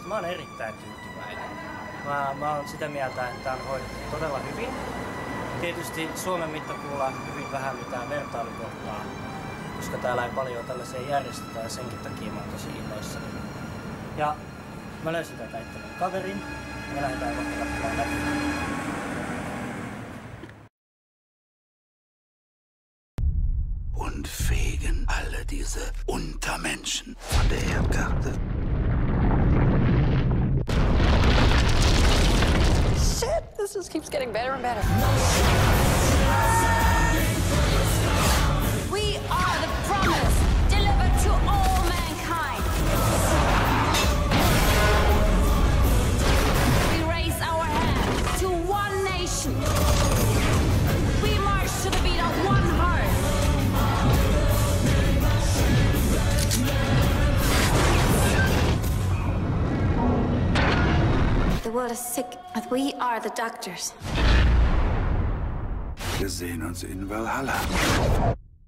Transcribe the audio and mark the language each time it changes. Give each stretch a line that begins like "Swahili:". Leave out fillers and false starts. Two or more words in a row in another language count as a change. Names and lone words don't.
Finnish: Mä oon erittäin tyytyväinen. Mä oon sitä mieltä, että tää on hoidettu todella hyvin. Tietysti Suomen mittapuulla hyvin vähän mitään vertailukohtaa, koska täällä ei paljon tällaisia järjestetä ja senkin takia mä oon tosi innoissani. Ja mä löysin tätä itselleni kaverin. Me lähdetään kohta katsomaan läpi.
German: Und fegen alle diese Untermenschen von der Erdkarte.
English: This just keeps getting better and better. We are the promise delivered to all mankind. We raise our hands to one nation. We march to the beat of one heart. The world is sick, but we are the doctors.
German: Wir sehen uns in Valhalla.